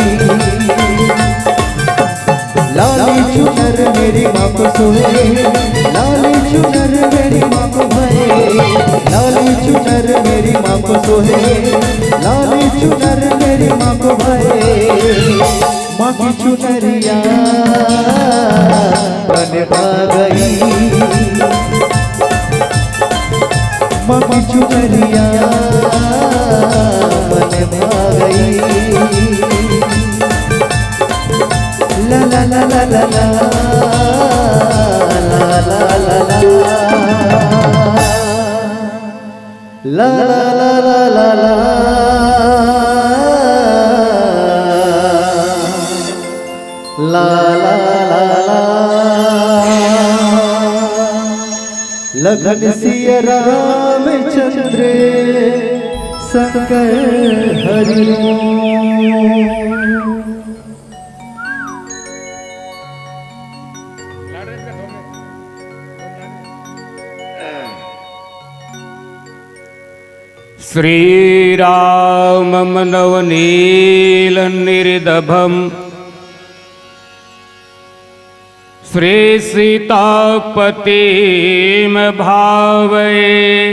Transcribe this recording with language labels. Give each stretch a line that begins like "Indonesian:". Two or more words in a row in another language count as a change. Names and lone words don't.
Hindi: लाली चुनर मेरी माँ को सोहे, लाली चुनर मेरी माँ को भाए, लाली चुनर मेरी माँ को सोहे, लाली चुनर मेरी माँ को भाए। माँ की चुनरिया बन भा गई, माँ की चुनरिया बन भा गई। La la la la la la, la la la la, la la la la la la, la la la la। लगन सिया रामचंद्र शंकर हरि
Sanskrit: श्रीरामं नवनीलनिर्दभम् श्रीसीतापतिं भावये